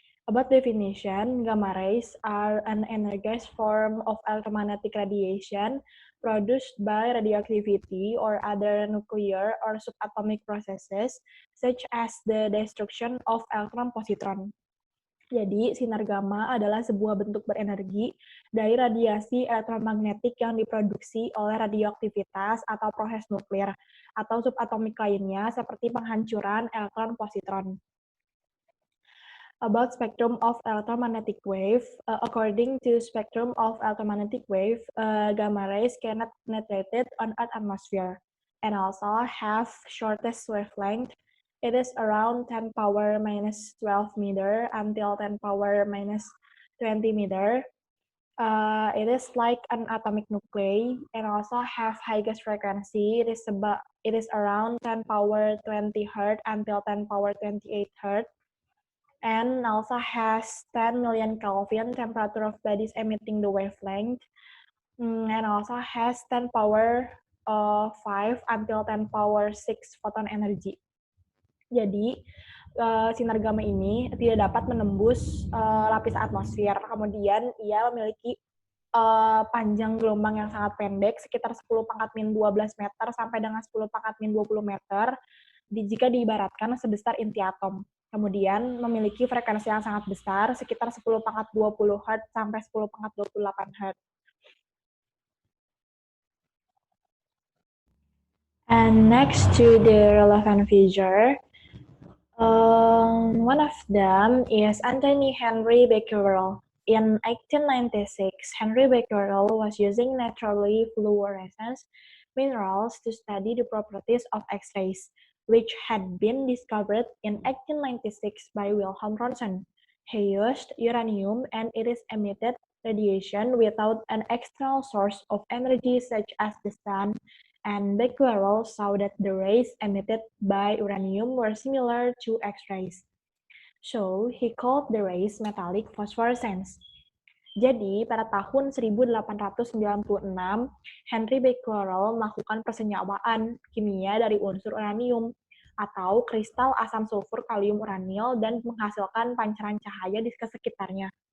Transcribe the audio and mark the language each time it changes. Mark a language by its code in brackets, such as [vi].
[en] About definition, gamma rays are an energized form of electromagnetic radiation produced by radioactivity or other nuclear or subatomic processes, such as the destruction of electron-positron. [id] Jadi, sinar gamma adalah sebuah bentuk berenergi dari radiasi elektromagnetik yang diproduksi oleh radioaktivitas atau proses nuklir atau subatomik lainnya seperti penghancuran elektron-positron. [en] About spectrum of electromagnetic wave, according to spectrum of electromagnetic wave, gamma rays cannot penetrate on Earth atmosphere and also have shortest wavelength. It is around 10 power minus 12 meter until 10 power minus 20 meter. It is like an atomic nuclei and also have highest frequency. It is around 10 power 20 hertz until 10 power 28 hertz. And also has 10 million Kelvin temperature of bodies emitting the wavelength, and also has 10 power 5 until 10 power 6 photon energy. [id] Jadi, sinar gamma ini tidak dapat menembus lapisan atmosfer. Kemudian, ia memiliki panjang gelombang yang sangat pendek, sekitar 10 pangkat min 12 meter sampai dengan 10 pangkat min 20 meter, jika diibaratkan sebesar inti atom. Kemudian memiliki frekuensi yang sangat besar, sekitar 10 pangkat 20 Hz sampai 10 pangkat 28 Hz. [en] And next to the relevant feature, one of them is Anthony Henry Becquerel. In 1896, Henry Becquerel was using naturally fluorescent minerals to study the properties of X-rays, which had been discovered in 1896 by Wilhelm Ronson. He used uranium and its emitted radiation without an external source of energy such as the sun, and Becquerel saw that the rays emitted by uranium were similar to X-rays. So, he called the rays metallic phosphorescence. [id] Jadi, pada tahun 1896, Henry Becquerel melakukan persenyawaan kimia dari unsur uranium atau kristal asam sulfur kalium uranil dan menghasilkan pancaran cahaya di sekitarnya.